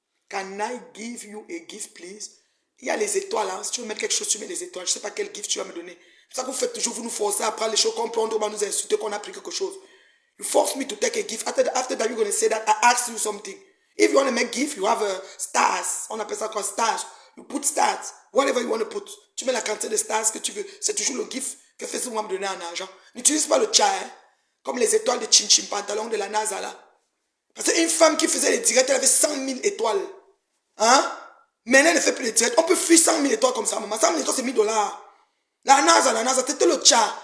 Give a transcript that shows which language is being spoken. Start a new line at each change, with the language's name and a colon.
English: Can I give you a gift, please?
French: Il y a les étoiles. Hein. Si tu veux mettre quelque chose, tu mets les étoiles. Je ne sais pas quel gift tu vas me donner. C'est ça que vous faites toujours. Vous nous forcez à prendre les choses qu'on prend. On va nous insulter qu'on a pris quelque chose.
English: You force me to take a gift. After that, you're going to say that I asked you something. If you want to make gift, you have stars.
French: On appelle ça quoi?
English: Stars. You put stars. Whatever you want to put.
French: Tu mets la quantité de stars que tu veux. C'est toujours le gift que Facebook va me donner en argent. N'utilise pas le chat. Hein? Comme les étoiles de Chin Chin Pantalon de la NASA là. Parce qu'une femme qui faisait les directs, elle avait 100 000 étoiles. Hein? Maintenant, elle ne fait plus les directs. On peut fuir 100 000 étoiles comme ça, maman. 100 000 étoiles, c'est 1 000 $. La NASA, c'était le chat.